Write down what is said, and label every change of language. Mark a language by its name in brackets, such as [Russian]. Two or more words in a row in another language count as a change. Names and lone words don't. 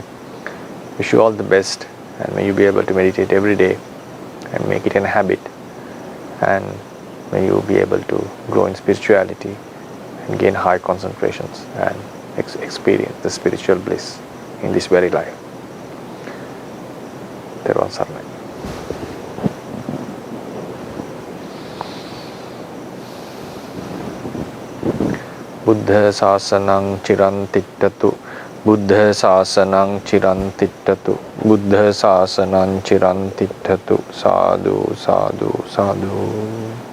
[English] Wish you all the best, and may you be able to meditate every day and make it a habit, and may you be able to grow in spirituality and gain high concentrations and experience the spiritual bliss in this very life. Thero Sarnai. [Pali] Buddha Sasanang Chirantittatu, Buddha Sasanang Chirantittatu, Buddha Sasanang Chirantittatu, Sadhu, Sadhu, Sadhu.